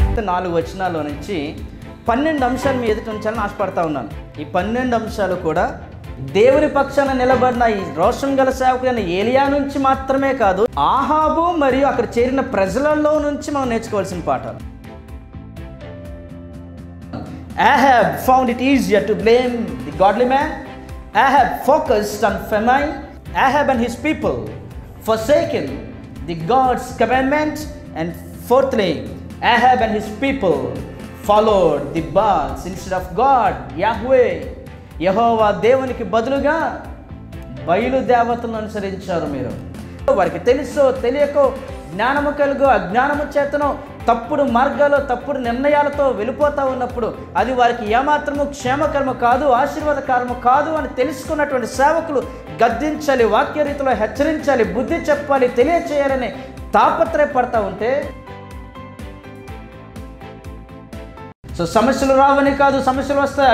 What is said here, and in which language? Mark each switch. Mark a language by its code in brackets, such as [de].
[te] 4 వచనాల్లో నుంచి 12 అంశాలు మీ ఎదుట ఉంచాలని ఆశపడతా ఉన్నాను. ఈ 12 అంశాలు కూడా దేవుని పక్షాన నిలబడిన ఈ రోషం గల సేవకుడైన ఏలియా నుంచి మాత్రమే కాదు, ఆహాబు మరియు అక్కడ చేరిన ప్రజలలో నుంచి మనం నేర్చుకోవాల్సిన పాఠాలు. [en] Ahab found it easier to blame the godly man. Ahab focused on famine. Ahab and his people forsaken the God's commandment. And fourthly, Ahab and his people followed the Baals instead of God, Yahweh. [te] యెహోవా దేవునికి బదులుగా బయలు దేవతలను అనుసరించారు. మీరు వారికి తెలుసో తెలియకో, జ్ఞానము కలుగో అజ్ఞానము చేతనో తప్పుడు మార్గాలు తప్పుడు నిర్ణయాలతో వెళ్ళిపోతూ ఉన్నప్పుడు అది వారికి ఏమాత్రము క్షేమకరము కాదు, ఆశీర్వాదకరము కాదు అని తెలుసుకున్నటువంటి సేవకులు గద్దించాలి, వాక్యరీతిలో హెచ్చరించాలి, బుద్ధి చెప్పాలి, తెలియచేయాలని తాపత్రయపడతా ఉంటే సమస్యలు రావని కాదు, సమస్యలు వస్తాయి.